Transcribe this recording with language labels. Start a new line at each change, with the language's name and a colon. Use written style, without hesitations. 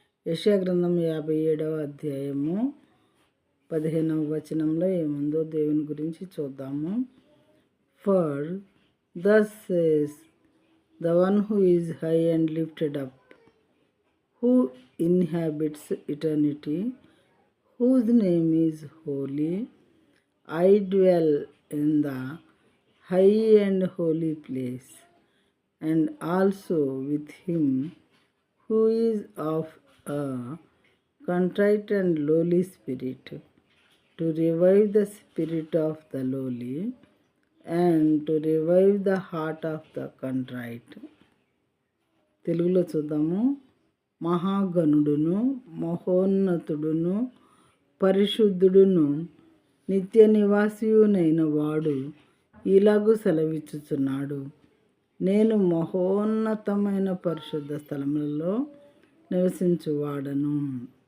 Telugu: యెషయా గ్రంథం 57వ అధ్యాయము 15వ వచనంలో ఏముందో దేవుని గురించి చూద్దాము.
English: For thus says the one who is high and lifted up, who inhabits eternity, whose name is holy. I dwell in the high and holy place, and also with him who is of a contrite and lowly spirit, to revive the spirit of the lowly, and to revive the heart of the contrite.
Telugu: తెలుగులో చూద్దాము. మహాగణుడును, మహోన్నతుడును, పరిశుద్ధుడును, నిత్య నివాసియునైన వాడు ఇలాగూ సెలవిచ్చుచున్నాడు. నేను మహోన్నతమైన పరిశుద్ధ స్థలములలో నివసించువాడను.